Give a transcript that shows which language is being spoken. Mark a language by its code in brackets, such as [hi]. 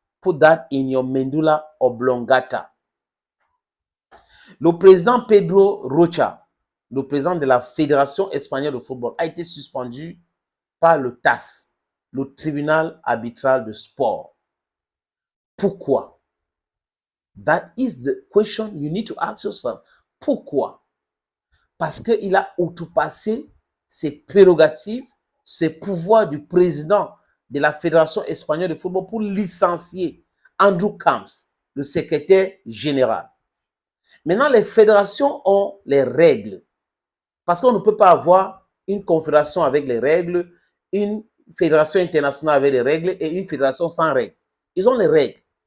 [en] Put that in your medulla oblongata. [fr] Le président Pedro Rocha, le président de la Fédération espagnole de football, a été suspendu par le TAS, le tribunal arbitral de sport. Pourquoi? [en] That is the question you need to ask yourself. [fr] Pourquoi? Parce qu'il a outrepassé ses prérogatives, ses pouvoirs du président de la Fédération espagnole de football pour licencier Andrew Camps, le secrétaire général. Maintenant, les fédérations ont les règles. Parce qu'on ne peut pas avoir une confédération avec les règles, une fédération internationale avec les règles et une fédération sans règles. Ils ont les règles.